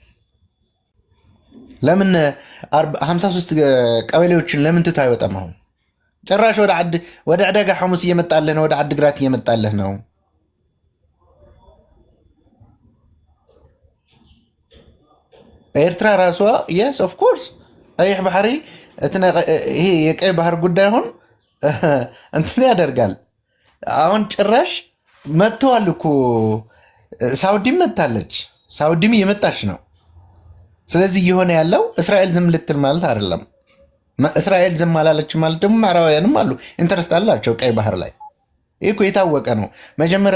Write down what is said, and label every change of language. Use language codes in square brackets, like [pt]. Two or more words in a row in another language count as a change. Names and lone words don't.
[am] ለምን 53 ቀበሌዎችን ለምን ትቶ አይወጣም? አሁን ጭራሽ ወደ ዕዳጋ ሐሙስ እየመጣልህ ነው። ወደ ዓዲግራት እየመጣልህ ነው። ኤርትራ ራሷ [en] yes of course [ti] ቀይሕ ባሕሪ [am] ይሄ የቀይ ባህር ጉዳይ አሁን እንትን ያደርጋል። አሁን ጭራሽ መጥተዋል እኮ ሳውዲም መጥታለች፣ ሳውዲም እየመጣች ነው። ስለዚህ እየሆነ ያለው እስራኤል ዝም ልትል ማለት አይደለም። እስራኤል ዝም አላለች ማለት ደግሞ ምዕራባውያንም አሉ ኢንተረስት አላቸው ቀይ ባህር ላይ። ይህ እኮ የታወቀ ነው። መጀመሪያ